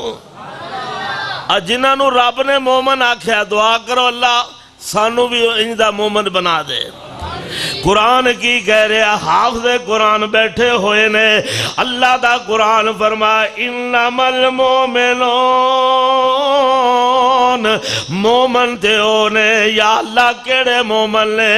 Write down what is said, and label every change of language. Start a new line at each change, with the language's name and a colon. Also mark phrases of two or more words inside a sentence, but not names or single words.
Punjabi: جنہاں نو رب نے مومن آکھیا دعا کرو اللہ سانو بھی انجدہ مومن بنا دے۔ قرآن کی کہہ رہے حافظ قرآن بیٹھے ہوئے نے، اللہ دا قرآن فرمایا
Arabic: انما المومنون،
Punjabi: مومن تھے ہونے یا اللہ کیڑے مومن نے؟